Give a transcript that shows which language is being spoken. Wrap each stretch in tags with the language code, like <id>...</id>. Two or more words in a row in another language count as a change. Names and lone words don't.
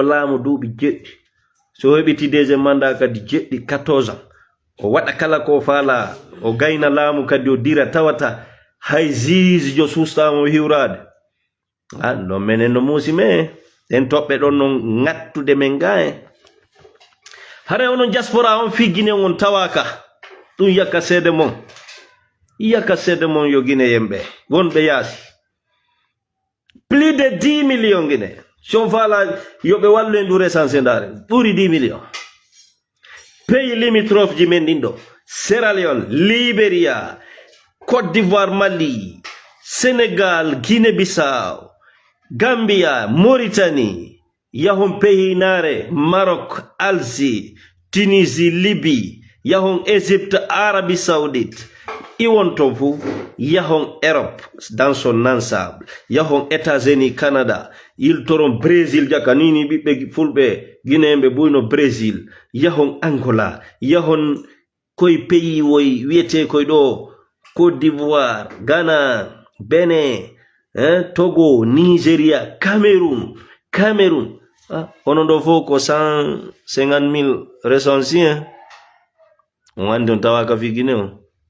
<ff>laamu duuɓi jeɗɗi so heɓiti</ff> <fr>deuxiéme mandat</fr> <ff>kadi jeɗɗi 14 ans o waɗa kala ko faala o gayna laamu kadi o dira tawata hay juge jo sustamo hiwrade ɗon menen no muusi me ɗen toɓɓe ɗon no ŋattude men ga hare onon diaspora on fi Guinée on tawaka ɗum yakka seede mon yo Guinée yemɓe wonɓe yaasi</ff> <fr>plus de 10 millions</fr> <ff>Guinée so faala yoɓe wallu en ɗum recensé ndare ɓuri 10 millions</ff> <fr>pays limitrophe</fr> <ff>ji men ɗin ɗo Sierra Leone Libéria Côte d'Ivoire Mali Sénégal Guinée Bissau Gambia Mauritanie yahon pays nare Maroc Algérie Tunisie Libye yahon Égypte Arabie Saoudite iwon ton fu yahon Europe dans son ensemble yahon États-Unis Canada yiltoron Brésil jaka nini ɓiɓɓe fulɓe guinéɓe ɓuyno Brésil yahon Angola yahon koye pays woy wiyete koye ɗo Côte d'Ivoire Ghana Benin Togo Nigeria Cameroun onon ɗo fof ko 150,000 recensi on andi on tawaka fi Guinée o</ff>